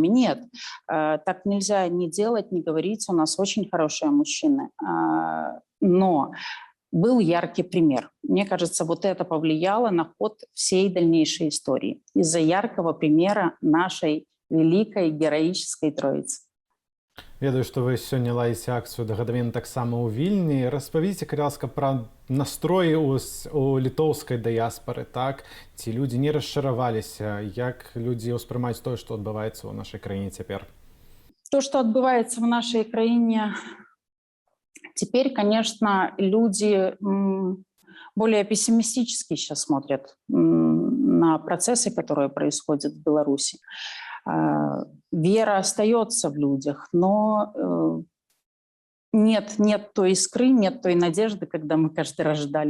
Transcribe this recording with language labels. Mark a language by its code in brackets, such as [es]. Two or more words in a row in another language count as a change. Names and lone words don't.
[ru] Нет, так нельзя ни делать, ни говорить. У нас очень хорошие мужчины. Но был яркий пример. Мне кажется, вот это повлияло на ход всей дальнейшей истории. Из-за яркого примера нашей великой героической троицы. [be] Ведаю, што вы сёння ладзіце акцыю да гадавіны таксама ў Вільні. Распавядзіце, калі ласка, пра настроі у літоўскай дыяспары, так? Ці людзі не расчараваліся? Як людзі ўспрымаюць тое, што адбываецца ў нашай краіне цяпер? [ru] То, что отбывается в нашей краине теперь, конечно, люди более пессимистически сейчас смотрят на процессы, которые происходят в Беларуси. Вера остается в людях, но нет той искры, нет той надежды, когда мы каждый раз ждали.